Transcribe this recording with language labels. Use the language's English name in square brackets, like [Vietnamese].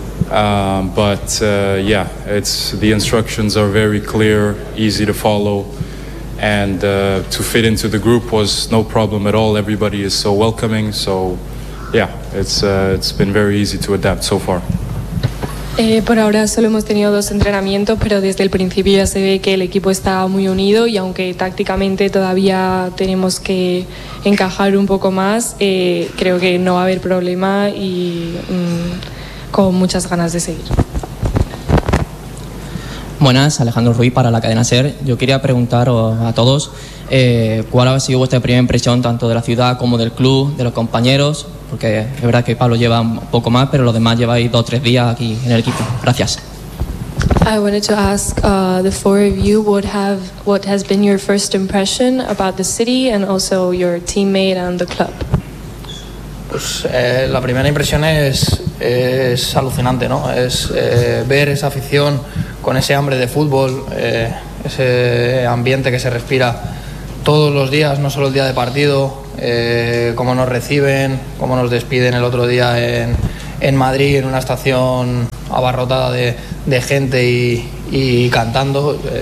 [English] But it's the instructions are very clear, easy to follow. And to fit into the group was no problem at all. Everybody is so welcoming. So, yeah, it's been very easy to adapt so far. [Spanish] Por ahora solo hemos tenido 2 entrenamientos, pero desde el principio ya se ve que el equipo está muy unido, y aunque tácticamente todavía tenemos que encajar un poco más, creo que no va a haber problema, y con muchas ganas de seguir. Buenas, Alejandro Ruiz para la cadena SER. Yo quería preguntar a todos, ¿cuál ha sido vuestra primera impresión tanto de la ciudad como del club, de los compañeros? Porque es verdad que Pablo lleva un poco más, pero los demás lleváis 2 o 3 días aquí en el equipo. Gracias. [English] I wanted to ask the four of you what has been your first impression about the city and also your teammate and the club. [Spanish] Pues la primera impresión es alucinante, ¿no? Es ver esa afición con ese hambre de fútbol, ese ambiente que se respira todos los días, no solo el día de partido, cómo nos reciben, cómo nos despiden el otro día en Madrid, en una estación abarrotada de gente y cantando.